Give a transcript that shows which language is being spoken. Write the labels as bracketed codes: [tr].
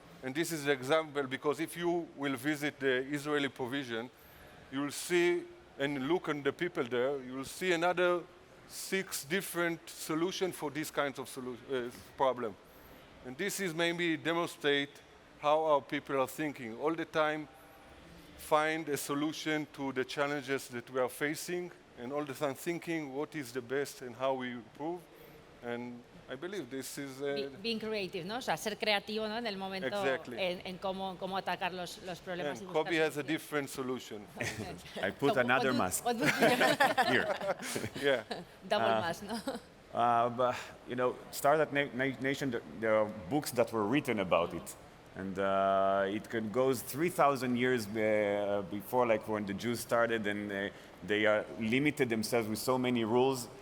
[en] And this is an example, because if you will visit the Israeli provision, you will see and look at the people there, you will see another 6 different solutions for this kind of problem. And this is maybe demonstrate how our people are thinking. All the time, find a solution to the challenges that we are facing, and all the time thinking what is the best and how we improve. And I believe this is... [es] Being creative, ¿no? O sea, ser creativo, ¿no? En el momento, [en] exactly. [es] en cómo atacar los problemas. [en] And Kobe has a different solution. I put another mask. What would here. Yeah. Double mask, no? But, Startup Nation, there are books that were written about it. And it goes 3,000 years before, like when the Jews started, and they limited themselves with so many rules.